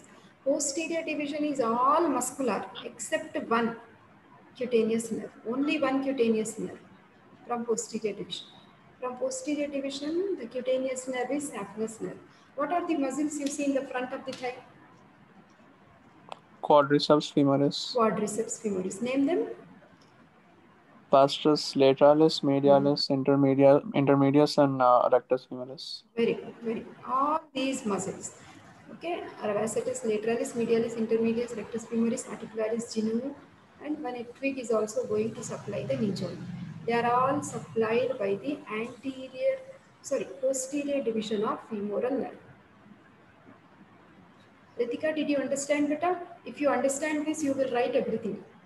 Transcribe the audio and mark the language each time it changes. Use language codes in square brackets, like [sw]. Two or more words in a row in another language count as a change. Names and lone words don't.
[en] Posterior division is all muscular except one cutaneous nerve. Only one cutaneous nerve from posterior division. From posterior division, the cutaneous nerve is saphenous nerve. What are the muscles you see in the front of the thigh? Quadriceps femoris. Quadriceps femoris. Name them. Vastus lateralis, medialis, intermedius, and rectus femoris. Very good, very good. All these muscles. Okay, vastus lateralis, medialis, intermedius, rectus femoris, articularis, genu, and one twig is also going to supply the knee joint. They are all supplied by the posterior division of femoral nerve. Ritika, did you understand better? If you understand this, you will write everything.